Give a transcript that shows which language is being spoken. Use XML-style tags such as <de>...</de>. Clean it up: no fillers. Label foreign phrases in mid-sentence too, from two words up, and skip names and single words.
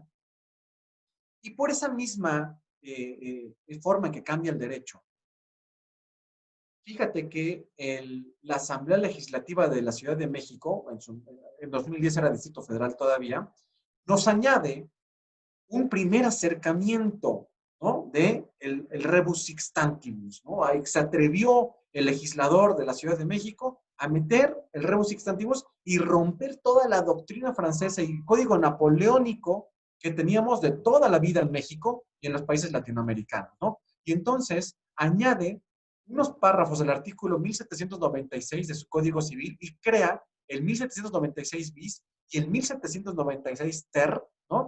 <es>Y por esa misma forma en que cambia el derecho, fíjate que la Asamblea Legislativa de la Ciudad de México, en 2010 era Distrito Federal todavía, nos añade un primer acercamiento, ¿no? De el</es> <la>rebus sixtantibus,</la> <es>¿no? Ahí se atrevió el legislador de la Ciudad de México a meter el</es> <la>rebus sixtantibus</la> <es>y romper toda la doctrina francesa y el código napoleónico que teníamos de toda la vida en México y en los países latinoamericanos, ¿no? Y entonces añade unos párrafos del artículo 1796 de su Código Civil y crea el 1796 bis y el 1796 ter, ¿no?</es>